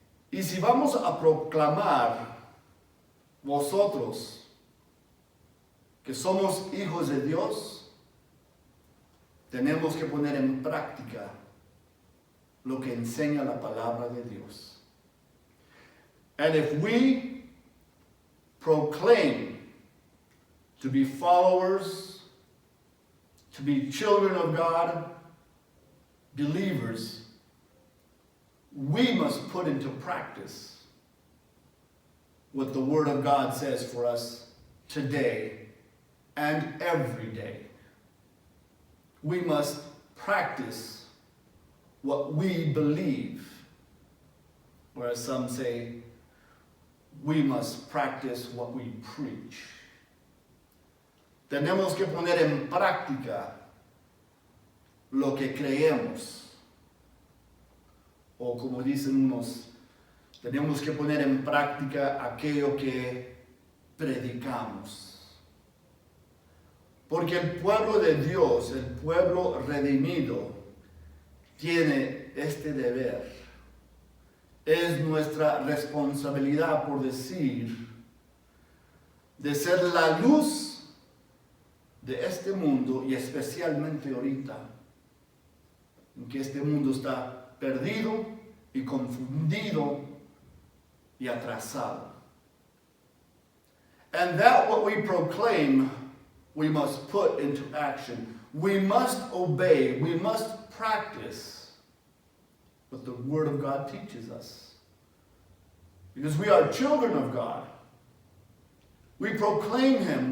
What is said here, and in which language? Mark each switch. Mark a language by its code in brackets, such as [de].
[es] Y si vamos a proclamar vosotros que somos hijos de Dios, tenemos que poner en práctica lo que enseña la palabra de Dios. [en] And if we proclaim to be followers, to be children of God, believers, we must put into practice what the Word of God says for us today and every day. We must practice what we believe, whereas some say we must practice what we preach. [es] Tenemos que poner en práctica lo que creemos. O como dicen unos, tenemos que poner en práctica aquello que predicamos. Porque el pueblo de Dios, el pueblo redimido, tiene este deber. Es nuestra responsabilidad, por decir, de ser la luz de este mundo, y especialmente ahorita, en que este mundo está perdido y confundido y atrasado. [en] And that what we proclaim, we must put into action. We must obey, we must practice what the Word of God teaches us. Because we are children of God. We proclaim Him.